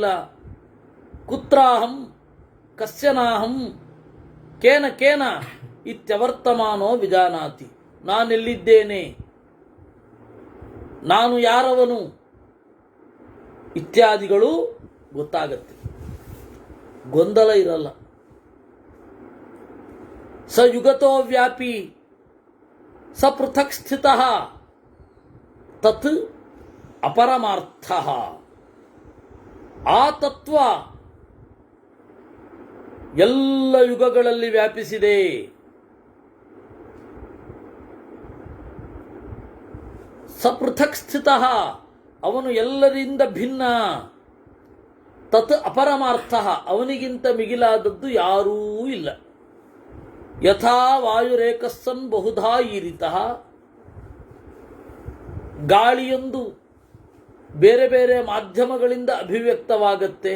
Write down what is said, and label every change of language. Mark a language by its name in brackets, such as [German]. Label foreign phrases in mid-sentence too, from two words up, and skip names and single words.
[Sanskrit] ಕುತ್ರಾಹಂ ಕಸ್ಯನಾಹಂ ಕೇನ ಕೇನ ಇತ್ಯವರ್ತಮಾನೋ ವಿಜಾನಾತಿ. [Kannada] ನಾನೆಲ್ಲಿದ್ದೇನೆ, ನಾನು ಯಾರವನು ಇತ್ಯಾದಿಗಳು ಗೊತ್ತಾಗತ್ತೆ. ಗೊಂದಲ ಇರಲ್ಲ. [Sanskrit] ಸ ಯುಗತೋ ವ್ಯಾಪಿ ಸ ಪೃಥಕ್ ಸ್ಥಿತಃ ತತ್ ಅಪರಮಾರ್ಥಃ. [Kannada] ಆ ತತ್ವ ಎಲ್ಲ ಯುಗಗಳಲ್ಲಿ ವ್ಯಾಪಿಸಿದೆ. [Sanskrit] ಸ ಪೃಥಕ್ ಸ್ಥಿತಃ, [Kannada] ಅವನು ಎಲ್ಲರಿಂದ ಭಿನ್ನ. [Sanskrit] ತತ್ ಅಪರಮಾರ್ಥಃ, [Kannada] ಅವನಿಗಿಂತ ಮಿಗಿಲಾದದ್ದು ಯಾರೂ ಇಲ್ಲ. [Sanskrit] ಯಥಾ ವಾಯುರೇಕಸ್ಸನ್ ಬಹುಧಾ ಈರಿತಃ [Kannada] ಗಾಳಿಯೊಂದು ಬೇರೆ ಬೇರೆ ಮಾಧ್ಯಮಗಳಿಂದ ಅಭಿವ್ಯಕ್ತವಾಗತ್ತೆ.